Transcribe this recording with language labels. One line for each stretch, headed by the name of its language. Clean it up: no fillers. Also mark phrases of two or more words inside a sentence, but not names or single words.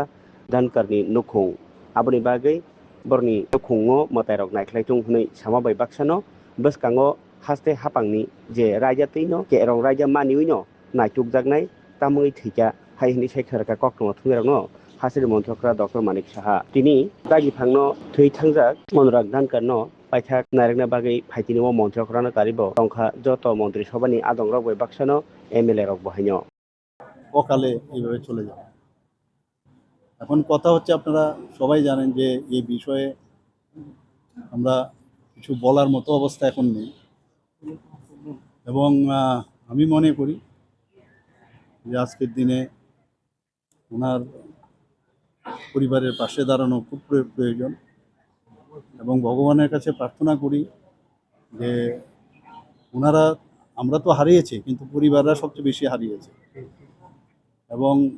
Kok Borok: धनकरनि नुखुं आबुनि बागै बरनि नुखुंङो मतायरग नायख्लायथुं हुनै सामा बै बाक्सानो बसकांगो हास्ते हापांनि जे रायजातैनो केरं रायजा मानिवैनो नायथुकजागनाय तामुई थैका हायनि सायखारका कक्टमा थुंगेरावनो हासिर मन्थ्रकरा डक्टर मानिक साहा तिनि दागिफांनो थै थांजाक अनुराग धनकरनो पाइथाक नायरगना बागै फाइतिनो मन्थ्रकरानो कारिब तंखा जत मन्त्रि सभानि आदं रग बाक्सानो एमएलए रग बहायनो
Bangla: অকালে এইভাবে চলে যাবে। এখন কথা হচ্ছে, আপনারা সবাই জানেন যে এই বিষয়ে আমরা কিছু বলার মতো অবস্থা এখন নেই, এবং আমি মনে করি যে আজকের দিনে ওনার পরিবারের পাশে দাঁড়ানো খুব প্রয়োজন, এবং ভগবানের কাছে প্রার্থনা করি যে ওনারা, আমরা তো হারিয়েছি কিন্তু পরিবাররা সবচেয়ে বেশি হারিয়েছে, এবং